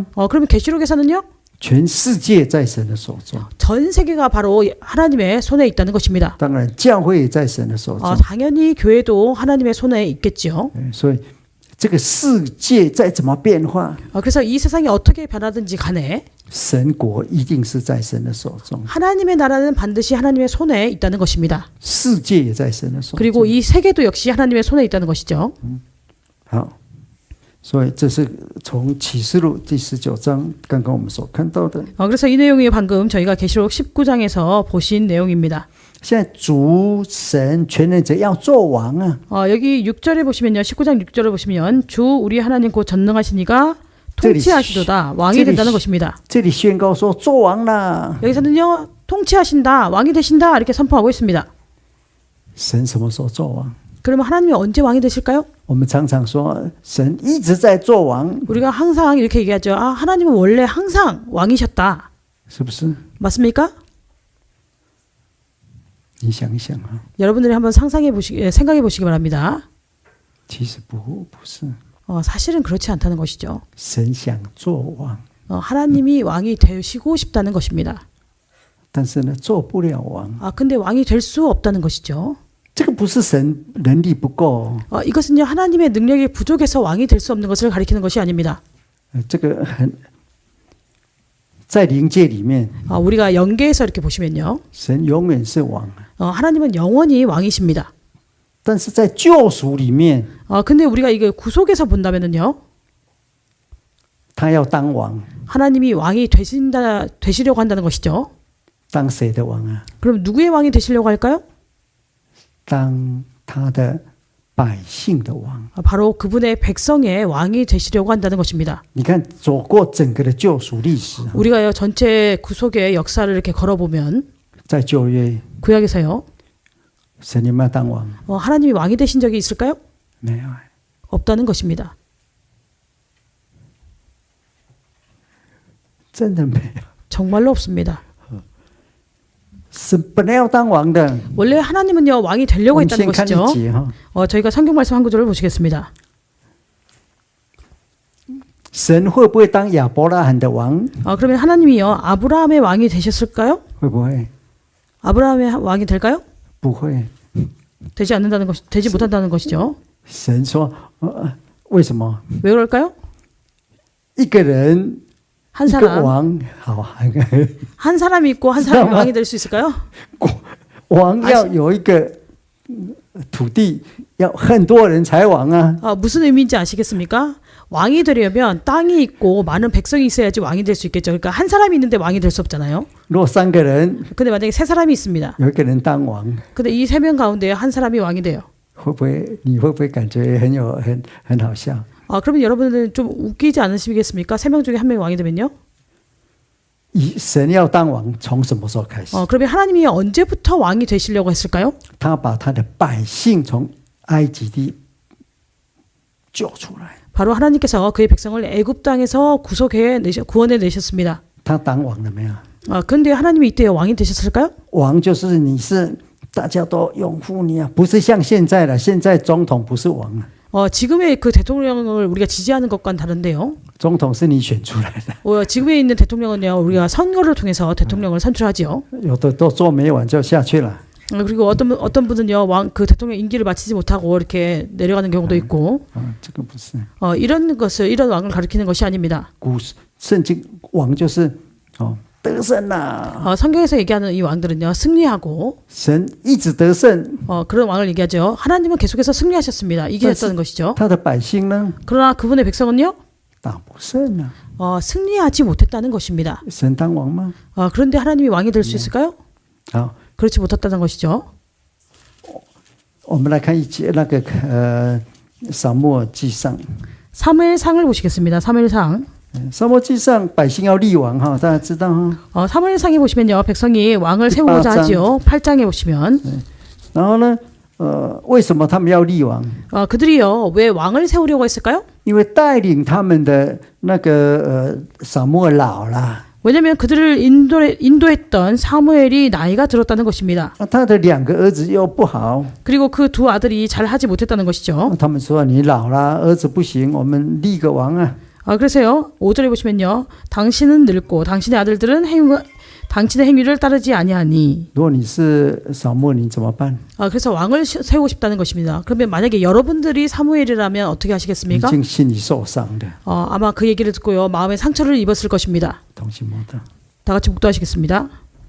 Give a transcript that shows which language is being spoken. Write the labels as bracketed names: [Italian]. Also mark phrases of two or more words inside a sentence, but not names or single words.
[Korean] 그러면 계시록에서는요, [Chinese] 全世界在神的手中。 [Korean] 전 세계가 바로 하나님의 손에 있다는 것입니다. [Chinese] 当然，教会也在神的手中。 [Korean] 당연히 교회도 하나님의 손에 있겠죠. [Chinese] 所以这个世界再怎么变化， [Korean] 그래서 이 세상이 어떻게 변하든지 간에 [Chinese] 神国一定是在神的手中， [Korean] 하나님의 나라는 반드시 하나님의 손에 있다는 것입니다. [Chinese] 世界也在神的手中。 [Korean] 그리고 이 세계도 역시 하나님의 손에 있다는 것이죠. [Chinese] 好，所以这是从启示录第19章刚刚我们所看到的。 [Korean] 그래서 이 내용이 방금 저희가 계시록 19장에서 보신 내용입니다. [Chinese] 现在主神全能者要做王啊， [Korean] 여기 6절에 보시면요. 19장 6절에 보시면 주 우리 하나님 곧 전능하신 이가 통치하시도다. 왕이 된다는 것입니다. [Chinese] 这里宣告说做王啦。 [Korean] 여기서는요. 통치하신다. 왕이 되신다. 이렇게 선포하고 있습니다. [Chinese] 神什么时候做王？ [Korean] 그러면 하나님이 언제 왕이 되실까요? [Chinese] 我们常常说神一直在做王， [Korean] 우리가 항상 이렇게 얘기하죠. 하나님은 원래 항상 왕이셨다. [Chinese] 是不是？ [Korean] 맞습니까? [Chinese] 你想一想啊， [Korean] 여러분들이 한번 생각해 보시기 바랍니다. [Chinese] 其实不是， [Korean] 사실은 그렇지 않다는 것이죠. [Chinese] 神想做王， [Korean] 하나님이 왕이 되시고 싶다는 것입니다. [Chinese] 但是呢做不了王。 [Korean] 근데 왕이 될 수 없다는 것이죠. [Chinese] 这个不是神能力不够， [Korean] 이것은요 하나님의 능력이 부족해서 왕이 될 수 없는 것을 가리키는 것이 아닙니다. [Chinese] 这个很在灵界里面， [Korean] 우리가 영계에서 이렇게 보시면요, [Chinese] 神永远是王， [Korean] 하나님은 영원히 왕이십니다. [Chinese] 但是在救赎里面， [Korean] 근데 우리가 이게 구속에서 본다면은요, [Chinese] 他要当王， [Korean] 하나님이 왕이 되시려고 한다는 것이죠. [Chinese] 当谁的王啊？ [Korean] 그럼 누구의 왕이 되시려고 할까요? [Chinese] 当他的百姓的王。 [Korean] 바로 그분의 백성의 왕이 되시려고 한다는 것입니다. [Chinese] 你看，走过整个的救赎历史， [Korean] 우리가요 전체 구속의 역사를 이렇게 걸어보면 [Chinese] 在旧约， [Korean] 구약에서요, [Chinese] 神有没有当王？ [Korean] 하나님이 왕이 되신 적이 있을까요? [Chinese] 没有， [Korean] 없다는 것입니다. [Chinese] 真的没有。 [Korean] 정말로 없습니다. [Chinese] 神本来要当王的。 [Korean] 원래 하나님은요 왕이 되려고 [Chinese] 我们 [Korean] 했다는 [Chinese] 先看 [Korean] 것이죠. [Chinese] 一节哈， [Korean] 저희가 성경 말씀 한 구절을 보시겠습니다. [Chinese] 神会不会当亚伯拉罕的王？ [Korean] 그러면 하나님이요 아브라함의 왕이 되셨을까요? [Chinese] 会不会？ [Korean] 아브라함의 왕이 될까요? [Chinese] 不会。 [Korean] 되지 못한다는 것이죠. [Chinese] 神说，为什么？ [Korean] 왜 그럴까요? [Chinese] 一个人 [Korean] 한 [Chinese] 一个 [Korean] 사람 [Chinese] 王，好， [Korean] 한 사람이 있고 한 사람이 왕이 될 수 있을까요? [Chinese] 王要有一个土地，要很多人才王啊。 [Korean] 무슨 의미인지 아시겠습니까? 왕이 되려면 땅이 있고 많은 백성이 있어야지 왕이 될 수 있겠죠. 그러니까 한 사람이 있는데 왕이 될 수 없잖아요. [Chinese] 如果三个人， [Korean] 근데 만약에 세 사람이 있습니다. [Chinese] 有一个人当王， [Korean] 근데 이 세 명 가운데 한 사람이 왕이 돼요. [Chinese] 你会不会感觉很好笑？ [Korean] 그러면 여러분들 좀 웃기지 않으시겠습니까? 세 명 중에 한 명이 왕이 되면요. [Chinese] 神要当王，从什么时候开始？ [Korean] 그러면 하나님이 언제부터 왕이 되시려고 했을까요? [Chinese] 他把他的百姓从埃及地救出来， [Korean] 바로 하나님께서 그의 백성을 애굽 땅에서 구원해 내셨습니다. [Chinese] 他当王了没有？ [Korean] 근데 하나님이 이때 왕이 되셨을까요? [Chinese] 王就是你是大家都拥护你啊，不是像现在了，现在总统不是王啊。 [Korean] 지금의 그 대통령을 우리가 지지하는 것과는 다른데요. [Chinese] 总统是你选出来的， [Korean] 지금에 있는 대통령은요, 우리가 선거를 통해서 대통령을 선출하지요. [Chinese] 有的都做没完就下去了。 [Korean] 그리고 어떤 분은요, 그 대통령 임기를 마치지 못하고 이렇게 내려가는 경우도 있고, [Chinese] 这个不是。 [Korean] 이런 왕을 가리키는 것이 아닙니다. [Chinese] 圣经王就是得胜啦， [Korean] 성경에서 얘기하는 이 왕들은요, 승리하고, [Chinese] 神一直得胜， [Korean] 그런 왕을 얘기하죠. 하나님은 계속해서 승리하셨습니다. 이기셨다는 것이죠. [Chinese] 他的百姓呢 [Korean] 그러나 그분의 백성은요, [Chinese] 打不胜啊。 [Korean] 승리하지 못했다는 것입니다. [Chinese] 神当王吗？ [Korean] 그런데 하나님이 왕이 될 수 있을까요? [Chinese] 好， [Korean] 그렇지 못했다는 것이죠. 我们来看一节那个撒母耳记上， 사무엘상을 보시겠습니다. 사무엘상. [Chinese] 撒母耳记上百姓要立王哈，大家知道哈。 [Korean] 사무엘상에 보시면요, 백성이 왕을 세우고자 하지요. 8장에 보시면. [Chinese] 然后呢，为什么他们要立王？ [Korean] 그들이요, 왜 왕을 세우려고 했을까요? [Chinese] 因为带领他们的那个撒母耳老了， [Korean] 왜냐하면 그들을 인도했던 사무엘이 나이가 들었다는 것입니다. [Chinese] 他的两个儿子又不好， [Korean] 그리고 그 두 아들이 잘하지 못했다는 것이죠. [Chinese] 他们说你老了，儿子不行，我们立个王啊。 [Korean] 그래서요, 5절에 보시면요, 당신은 늙고 당신의 아들들은 당신의 행위를 따르지 아니하니. [Chinese] 如果你是扫母耳，你怎么办？ [Korean] 그래서 왕을 세우고 싶다는 것입니다. 그러면 만약에 여러분들이 사무엘이라면 어떻게 [Chinese] 已 [Korean] 하시겠습니까? [Chinese] 经心里受伤的， [Korean] 아마 그 얘기를 듣고요, 마음에 상처를 입었을 것입니다. [Chinese] 同情莫大。 [Korean] 다 같이 묵도하시겠습니다.